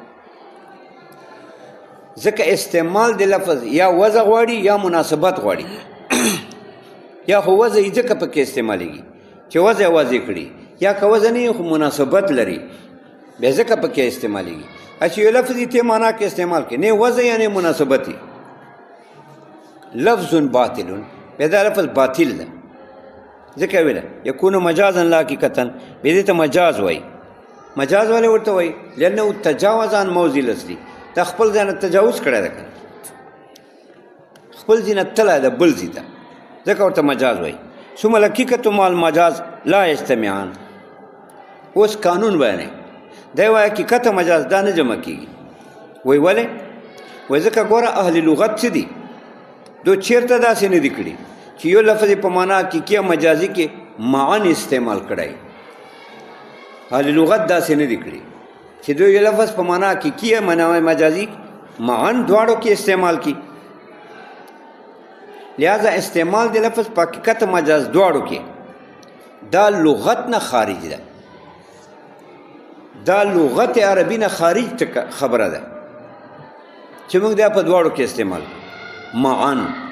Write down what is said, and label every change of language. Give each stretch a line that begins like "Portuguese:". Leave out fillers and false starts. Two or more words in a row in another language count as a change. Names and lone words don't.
Pashto: ځکه استعمال د لفظ یا وضع غواړي یا مناسبت غواړي یا خو وضع یې ځکه پکې استعمالیږي چې وضع واضح کړي یا که وضع نه خو مناسبت لري بیا ځکه پکې استعمالیږي چې یو لفظ یې ته معنا کې استعمال کړي نه وضع یا نه مناسبت لفظ باطل بیا دا لفظ باطل ده ځکه ویله
Arabic: یکون مجازا لا حقیقتا
Pashto: بیا دې ته مجاز وایي مجاز ولې ورته وایي
Arabic: لأنه تجاوز عن موضع الاصلي
Pashto: دا خپل ځای نه تجاوز کړی ده که خپل ځای نه تللی ده بل ځای ته ځکه ورته مجاز وایي
Arabic: ثم الحقیقة مع المجاز لا یجتمعان
Pashto: اوس قانون بیانوي دی وایي حقیقت او مجاز دا نه جمع کېږي وایي ولې وایي ځکه ګوره اهل لغت څه دي دو چیرته داسې نه دي کړي چې یو لفظ په معنا حقیقي او مجازي کې معن استعمال کړی اهل لغت داسې نه دي کړي چې دوی یو لفظ په معنا حقیقي او معنا مجازي معن دواړو کې استعمال کی لہذا استعمال د لفظ په حقیقت مجاز دواړو کې دا لغت نه خارج ده، دا لغت عربي نه خارج خبره ده چې موږ دا په دواړو کې استعمال معن.